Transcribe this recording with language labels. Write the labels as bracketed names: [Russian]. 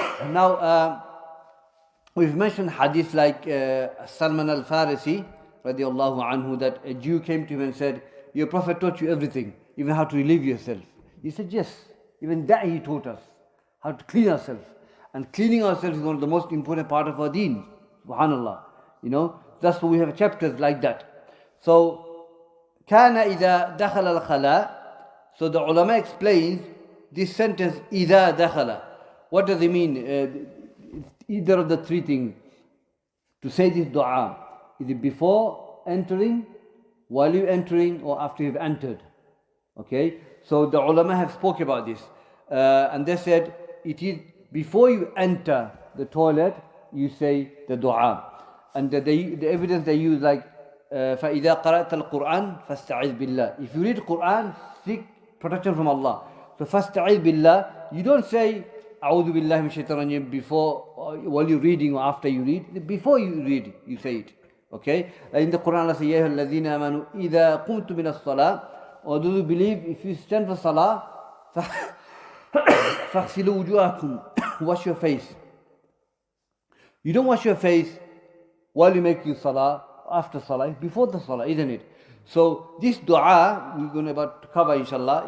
[English] Now, we've mentioned hadith like Salman al-Farisi, radiallahu anhu, that a Jew came to him and said, your Prophet taught you everything, even how to relieve yourself. He said, yes, even that he taught us, how to clean ourselves. And cleaning ourselves is one of the most important part of our deen. Subhanallah. You know, that's why we have chapters like that. So, [Arabic] كَانَ إِذَا دَخَلَ الْخَلَاء. [English] So the ulama explains this sentence, [Arabic] إِذَا دَخَلَ. [English] What does it mean? It's either of the three things. To say this dua. Is it before entering, while you're entering, or after you've entered? Okay? So the ulama have spoke about this. And they said, it is before you enter the toilet, you say the dua. And the evidence they use like, [Arabic] فَإِذَا قَرَأْتَ الْقُرْآنِ فَاسْتَعِذْ بِاللَّهِ. [English] If you read Quran, seek protection from Allah. So [Arabic] فَاسْتَعِذْ بِاللَّهِ. [English] You don't say, [Arabic] أعوذ بالله من الشيطان الرجيم [English] before, while you're reading or after you read. Before you read, you say it. Okay? In the Quran, Allah says, [Arabic] يَا أَيُّهَا الَّذِينَ آمَنُوا إِذَا قُمْتُم مِنَ الصَّلَاةِ. [English] Or do you believe if you stand for salah, [Arabic] فَاغْسِلُوا وُجُوهَكُمْ. [English] Wash your face. You don't wash your face while you make your salah, after salah, before the salah, isn't it? So this dua we're going about to cover, inshallah.